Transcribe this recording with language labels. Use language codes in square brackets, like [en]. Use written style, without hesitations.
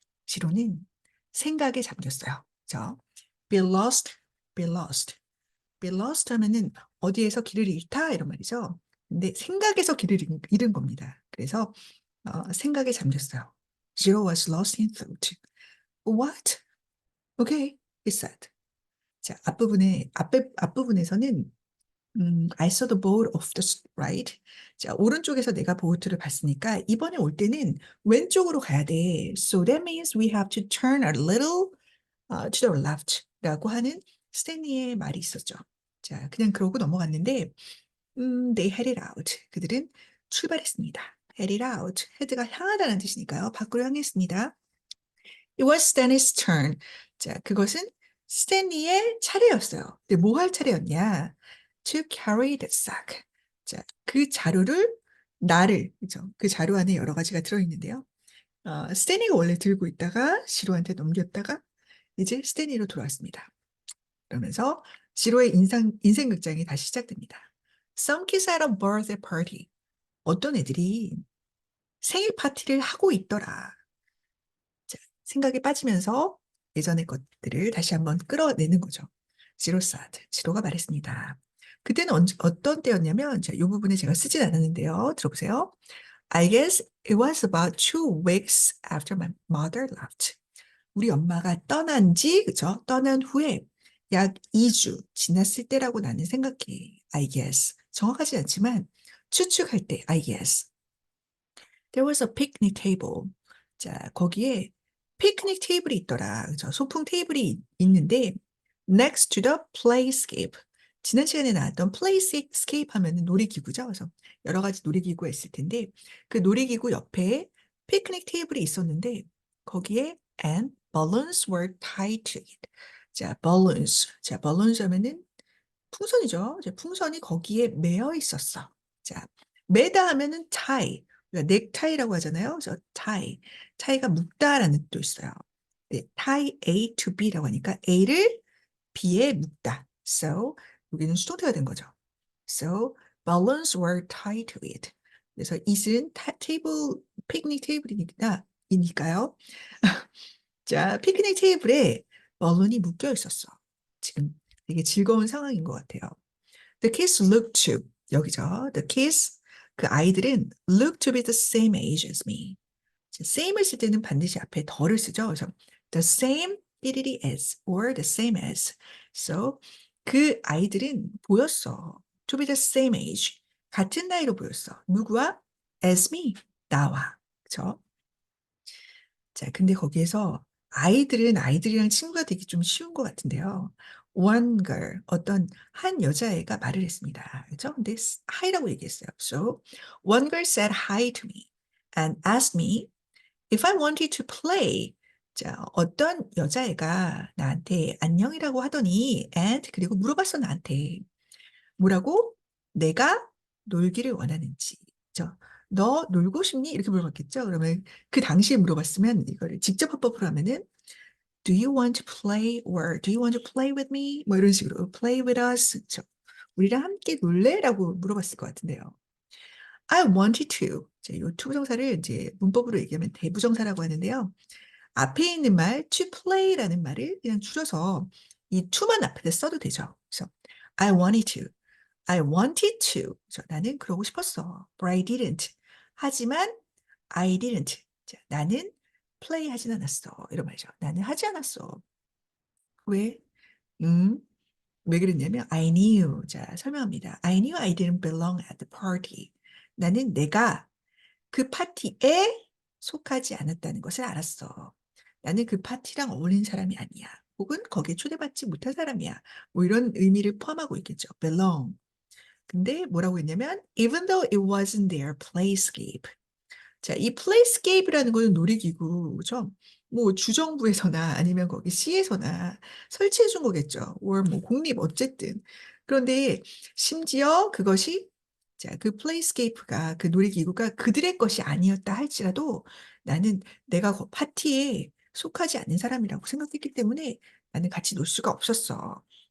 [ko] 시로는 생각에 잠겼어요. [en] 그죠? Be lost, be lost. [ko] Be lost 하면은 어디에서 길을 잃다 이런 말이죠. 근데 생각에서 길을 잃은 겁니다. 그래서 생각에 잠겼어요. [en] Zero was lost in thought. What? Okay, he said. [ko] 자, 앞부분에서는 [en] I saw the boat off the right. [ko] 자, 오른쪽에서 내가 보트를 봤으니까 이번에 올 때는 왼쪽으로 가야 돼. [en] So that means we have to turn a little to the left [ko] 라고 하는 스탠리의 말이 있었죠. 자, 그냥 그러고 넘어갔는데 [en] they headed out. [ko] 그들은 출발했습니다. headed out. head가 향하다는 뜻이니까요. 밖으로 향했습니다. [en] It was Stanley's turn. [ko] 자, 그것은 스탠리의 차례였어요. 근데 뭐 할 차례였냐? [en] To carry the sack. [ko] 자, 그 자루를 그죠? 그 자루 안에 여러 가지가 들어있는데요. 스탠리가 원래 들고 있다가 시로한테 넘겼다가 이제 스탠리로 돌아왔습니다. 그러면서 시로의 인생 극장이 다시 시작됩니다. [en] Some kids had a birthday party. [ko] 어떤 애들이 생일 파티를 하고 있더라. 자, 생각에 빠지면서 예전의 것들을 다시 한번 끌어내는 거죠. 지로 사드, 지로가 말했습니다. 그때는 어떤 때였냐면, 자, 이 부분에 제가 쓰진 않았는데요. 들어보세요. [en] I guess it was about 2 weeks after my mother left. [ko] 우리 엄마가 그죠? 떠난 후에 약 2주 지났을 때라고 나는 생각해. [en] I guess. [ko] 정확하진 않지만 추측할 때, I guess. [en] There was a picnic table. [ko] 자, 거기에 피크닉 테이블이 있더라. 그죠? 소풍 테이블이 있는데 [en] next to the playscape. [ko] 지난 시간에 나왔던 playscape 하면 놀이기구죠. 그래서 여러 가지 놀이기구가 있을 텐데 그 놀이기구 옆에 피크닉 테이블이 있었는데 거기에 [en] and balloons were tied to it. [ko] 자, balloons. 자, balloons 하면은 풍선이죠. 이제 풍선이 거기에 매여 있었어. 자, 매다 하면은 tie. 그러니까 넥타이라고 하잖아요. 그래서 tie. tie가 묶다라는 뜻도 있어요. 네, tie A to B라고 하니까 A를 B에 묶다. So 여기는 수동태가 된 거죠. [en] So balloons were tied to it. [ko] 그래서 it은 피크닉 테이블이니까요. 자, 피크닉 테이블에 balloon이 묶여 있었어. 지금 되게 즐거운 상황인 것 같아요. [en] The kids look to 여기죠. The kids [ko] 그 아이들은 [en] look to be the same age as me. [ko] same을 쓸 때는 반드시 앞에 더를 쓰죠. [en] 그래서 the same 삐리리 as or the same as. [ko] So 그 아이들은 보였어. [en] To be the same age. [ko] 같은 나이로 보였어. 누구와? [en] As me. 나와. 그렇죠? [ko] 자, 근데 거기에서 아이들이랑 친구가 되기 좀 쉬운 것 같은데요. [en] One girl, [ko] 어떤 한 여자애가 말을 했습니다. 그죠? 근데 hi라고 얘기했어요. [en] So, one girl said hi to me and asked me if I wanted to play. [ko] 자, 어떤 여자애가 나한테 안녕이라고 하더니 and 그리고 물어봤어 나한테. 뭐라고? 내가 놀기를 원하는지. 너 놀고 싶니? 이렇게 물어봤겠죠. 그러면 그 당시에 물어봤으면 이거를 직접 합법으로 하면은 [en] Do you want to play or do you want to play with me? [ko] 뭐 이런 식으로 [en] play with us. [ko] 우리랑 함께 놀래? 라고 물어봤을 것 같은데요. [en] I wanted to. [ko] 이 투부정사를 이제 문법으로 얘기하면 대부정사라고 하는데요. 앞에 있는 말 [en] to play [ko] 라는 말을 그냥 줄여서 이 to만 앞에다 써도 되죠. [en] 그래서 I wanted to. I wanted to. 나는 그러고 싶었어. But I didn't. [ko] 하지만 [en] I didn't. [ko] 자, 나는 play 하진 않았어. 이런 말이죠. 나는 하지 않았어. 왜? 음, 왜 그랬냐면 I knew. 자, 설명합니다. [en] I knew I didn't belong at the party. [ko] 나는 내가 그 파티에 속하지 않았다는 것을 알았어. 나는 그 파티랑 어울린 사람이 아니야. 혹은 거기에 초대받지 못한 사람이야. 뭐 이런 의미를 포함하고 있겠죠. [en] belong. [ko] 근데 뭐라고 했냐면 [en] even though it wasn't their playscape. [ko] 자, 이 playscape이라는 거는 놀이기구죠. 뭐 주정부에서나 아니면 거기 시에서나 설치해 준 거겠죠. or 뭐 공립 어쨌든. 그런데 심지어 그것이 자, 그 플레이스케이프가 그 놀이기구가 그들의 것이 아니었다 할지라도 나는 내가 그 파티에 속하지 않는 사람이라고 생각했기 때문에 나는 같이 놀 수가 없었어.